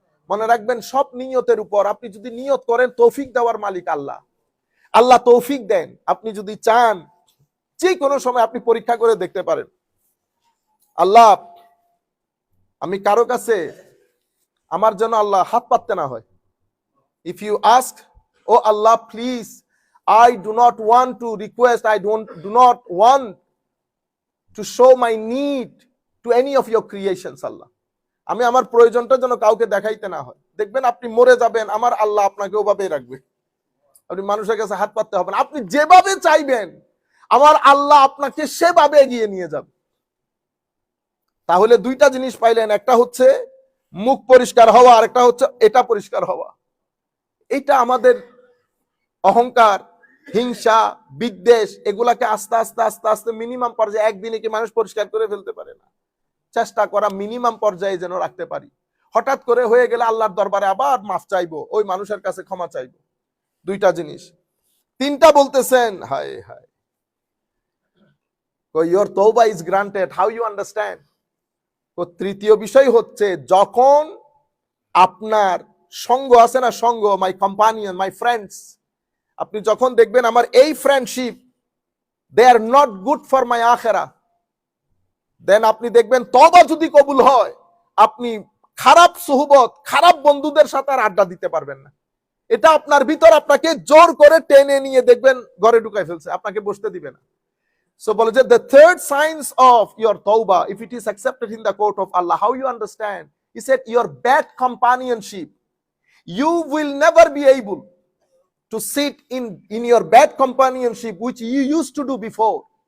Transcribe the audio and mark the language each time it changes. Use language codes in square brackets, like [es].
[bn] মনে রাখবেন সব নিয়তের উপর, আপনি যদি নিয়ত করেন, তৌফিক দেওয়ার মালিক আল্লাহ, আল্লাহ তৌফিক দেন। আপনি যদি চান যে কোনো সময় আপনি পরীক্ষা করে দেখতে পারেন, আল্লাহ আমি কারো কাছে আমার যেন আল্লাহ হাত পাততে না হয়। [en] if you ask, O Allah please, I do not want to request, I do not want to show my need to any of your creations, [bn] আল্লাহ আমি আমার প্রয়োজনটা যেন কাউকে দেখাইতে না হয়। দেখবেন আপনি মরে যাবেন, আমার আল্লাহ আপনাকে ওভাবেই রাখবে। আপনি মানুষের কাছে হাত পাততে হবে না, আপনি যেভাবে চাইবেন আমার আল্লাহ আপনাকে সেভাবে এগিয়ে নিয়ে যাবে। তাহলে দুইটা জিনিস পাইলেন, একটা হচ্ছে মুখ পরিষ্কার হওয়া, আর একটা হচ্ছে এটা পরিষ্কার হওয়া। এটা আমাদের অহংকার, হিংসা, বিদ্বেষ, এগুলাকে আস্তে আস্তে আস্তে আস্তে মিনিমাম পর্যায়ে, একদিনে কি মানুষ পরিষ্কার করে ফেলতে পারে না। চেষ্টা করা মিনিমাম পর্যায়ে যেন রাখতে পারি। হঠাৎ করে হয়ে গেলে আল্লাহর দরবারে আবার মাফ চাইবো, ওই মানুষের কাছে ক্ষমা চাইবো। দুইটা জিনিস। তিনটা বলতেছেন, হায় হায়, [en] your tawbah is granted, how you understand? [bn] তো তৃতীয় বিষয় হচ্ছে, যখন আপনার সঙ্গ আছে না, সঙ্গ, [en] my companion, my friends, [bn] আপনি যখন দেখবেন আমার এই friendship, [en] they are not good for my আখিরা, then [bn] আপনি দেখবেন তওবা যদি কবুল হয়, আপনি খারাপ সুহবত, খারাপ বন্ধুদের সাথে আর আড্ডা দিতে পারবেন না। এটা আপনার ভিতর আপনাকে জোর করে টেনে নিয়ে দেখবেন ঘরে ঢুকাই ফেলছে, আপনাকে বসতে দিবে না। [en] So [bn] বলে যে [en] the third signs of your tawbah, if it is accepted in the court of Allah, how you understand? He said your bad companionship. You will never be able to sit in your bad companionship which you used to do before.